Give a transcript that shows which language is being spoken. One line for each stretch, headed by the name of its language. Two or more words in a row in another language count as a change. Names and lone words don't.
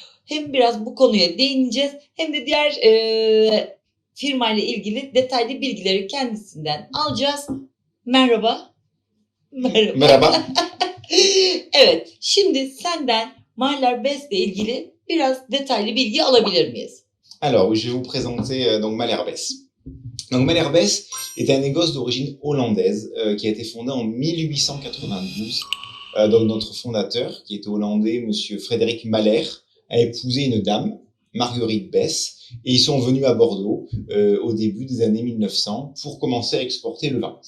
Turkish: Hem biraz bu konuya değineceğiz hem de diğer firma ile ilgili detaylı bilgileri kendisinden alacağız. Merhaba. Merhaba. Merhaba. Evet, şimdi senden Mahler Best ile ilgili biraz detaylı bilgi alabilir miyiz?
French: Alors, je vais vous présenter donc Malherbès. Donc Malherbès est un négoce d'origine hollandaise qui a été fondé en 1892. Donc notre fondateur, qui était hollandais, monsieur Frédéric Mahler, a épousé une dame, Marguerite Bess, et ils sont venus à Bordeaux au début des années 1900 pour commencer à exporter le vin.